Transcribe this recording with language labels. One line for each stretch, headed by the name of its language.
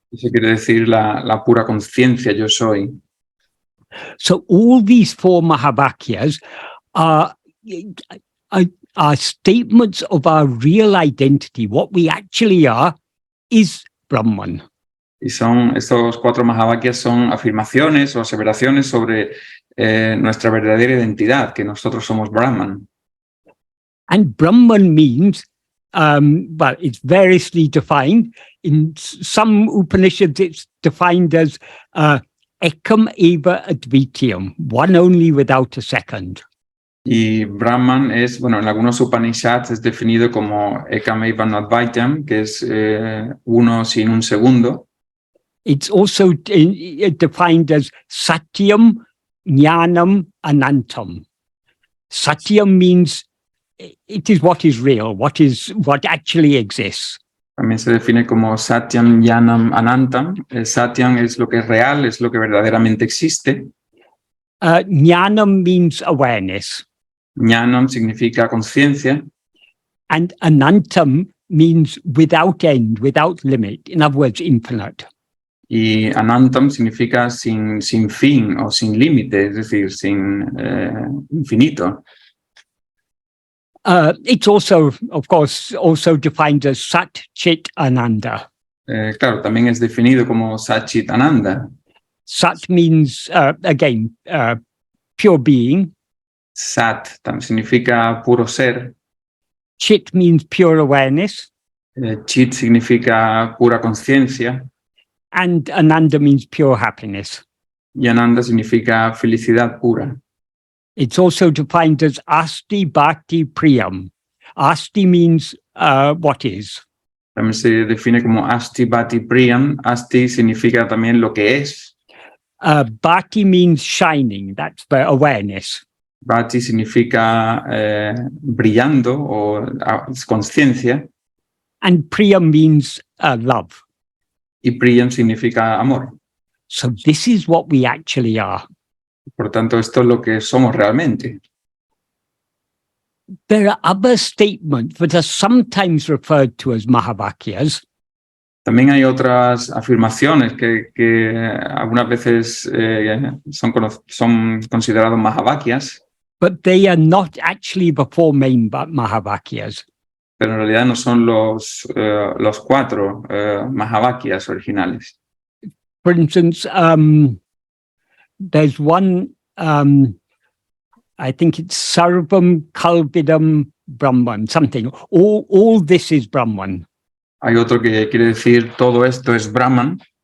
Spanish: Eso quiere decir la pura conciencia, yo soy.
English: So all these 4 Mahavakyas are statements of our real identity. What we actually are is Brahman.
Spanish: Y estos 4 Mahavakyas son afirmaciones o aseveraciones sobre nuestra verdadera identidad, que nosotros somos Brahman.
English: And Brahman means, well, it's variously defined. In some Upanishads, it's defined as
Sanskrit: ekam eva advitiyam,
English: one only without a second.
Spanish: Y Brahman es, bueno, en algunos Upanishads es definido como
Sanskrit: ekam eva advaitam,
Spanish: que es uno sin un segundo.
English: It's also defined as satyam, jnanam, anantam. Satyam means it is what is real, what actually exists.
Spanish: También se define como satyam, jnanam, anantam. Satyam es lo que es real, es lo que verdaderamente existe.
English: Jnanam means awareness.
Spanish: Jnanam significa conciencia.
English: And anantam means without end, without limit. In other words, infinite.
Spanish: Y anantam significa sin fin o sin límite, es decir, sin infinito.
English: It's also, of course, also defined as Sat Chit Ananda.
Spanish: Claro, también es definido como Sat Chit Ananda.
English: Sat means, again, pure being.
Spanish: Sat significa puro ser.
English: Chit means pure awareness.
Spanish: Chit significa pura conciencia.
English: And Ananda means pure happiness.
Spanish: Y Ananda significa felicidad pura.
English: It's also defined as Asti Bhakti Priyam. Asti means what is.
Spanish: También se define como Asti Bhakti Priyam. Asti significa también lo que es.
English: Bhakti means shining. That's the awareness.
Spanish: Bhakti significa brillando o conciencia.
English: And Priyam means love.
Spanish: Y Priyam significa amor.
English: So this is what we actually are.
Spanish: Por tanto, esto es lo que somos realmente.
English: There are other statements that are sometimes referred to as Mahavakyas.
Spanish: También hay otras afirmaciones que algunas veces son considerados Mahavakyas.
English: But they are not actually the 4 main Mahavakyas.
Spanish: Pero en realidad no son los 4 Mahavakyas originales.
English: For instance, there's one, I think it's
Sanskrit: Sarvam Kalvidam Brahman,
English: something. All this is Brahman.
Spanish: Hay otro que quiere decir todo esto es Brahman.